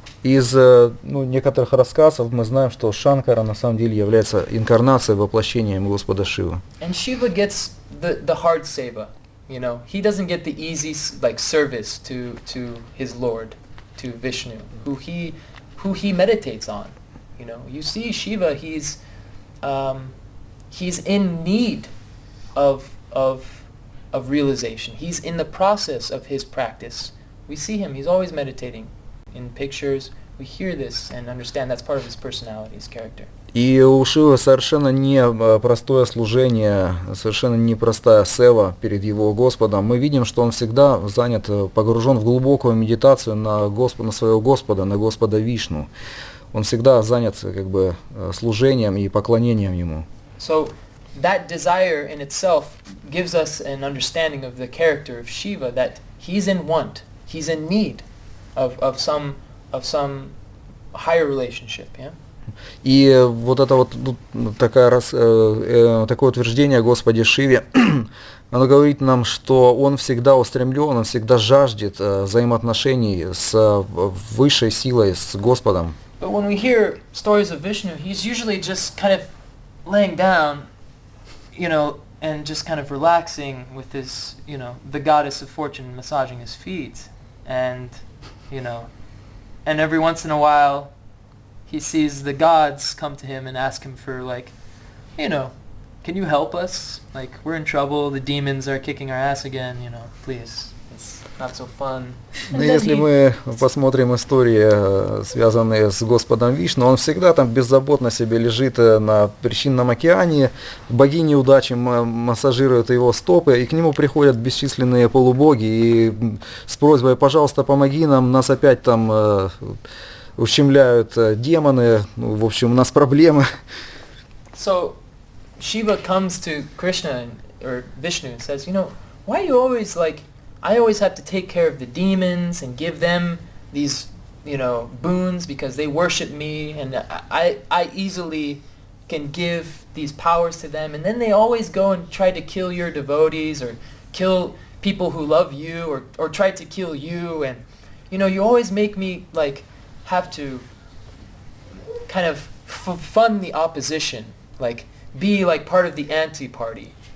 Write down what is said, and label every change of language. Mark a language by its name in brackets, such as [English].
[Russian] Из некоторых рассказов мы знаем, что Шанкара на самом деле является инкарнацией, воплощением Господа Шивы. [English] And Shiva gets the hard seva, you know. He doesn't get the easy service to his Lord, to Vishnu, who he meditates on. You know, you see Shiva, he's in need of realization. He's in the process of his practice. We see him, he's always meditating. In pictures, we hear this and understand that's part of his personality, his character. [Russian] И у Шивы совершенно не простое служение, совершенно непростая сева перед его Господом. Мы видим, что он всегда занят, погружен в глубокую медитацию на своего Господа, на Господа Вишну. Он всегда занят как бы служением и поклонением ему. [English] So that desire in itself gives us an understanding of the character of Shiva, that he's in want, he's in need of some higher relationship, yeah? [Russian] И вот это вот такое утверждение о Господе Шиве, оно говорит нам, что он всегда устремлен, он всегда жаждет взаимоотношений с высшей силой, с Господом. [English] But when we hear stories of Vishnu, he's usually just kind of laying down, you know, and just kind of relaxing with his, you know, the goddess of fortune massaging his feet, and you know, and every once in a while he sees the gods come to him and ask him for, like, you know, can you help us? Like, we're in trouble, the demons are kicking our ass again, you know, please, it's not so fun. [Russian] Но если мы посмотрим истории, связанные с Господом Вишну, он всегда там беззаботно себе лежит на причинном океане, богини удачи массажируют его стопы, и к нему приходят бесчисленные полубоги и с просьбой: пожалуйста, помоги нам, нас опять там ущемляют демоны, ну, в общем, у нас проблемы. [English] So Shiva comes to Krishna or Vishnu and says, you know, why are you always like, I always have to take care of the demons and give them these, you know, boons because they worship me, and I easily can give these powers to them, and then they always go and try to kill your devotees or kill people who love you or try to kill you, and you know, you always make me like have to kind of fund the opposition, like be like part of the anti-party.